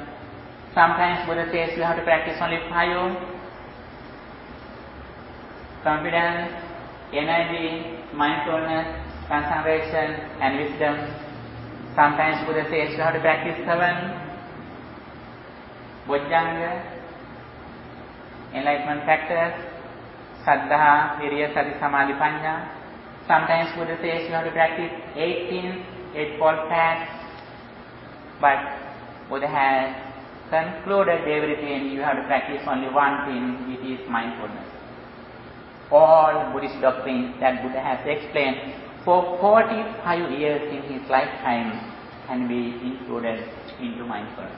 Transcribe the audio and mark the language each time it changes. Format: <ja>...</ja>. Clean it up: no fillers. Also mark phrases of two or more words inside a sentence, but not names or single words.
<en>Sometimes Buddha says you have to practice only five, confidence, energy, mindfulness, concentration and wisdom. Sometimes Buddha says you have to practice seven, bojjhanga, enlightenment factors,</en> <pi>saddha, virya, sati, samadhi, panya.</pi> <en>Sometimes Buddha says you have to practice 18 eightfold paths, but Buddha has concluded everything. You have to practice only one thing, it is mindfulness. All Buddhist doctrines that Buddha has explained for 45 years in his lifetime can be included into mindfulness.</en>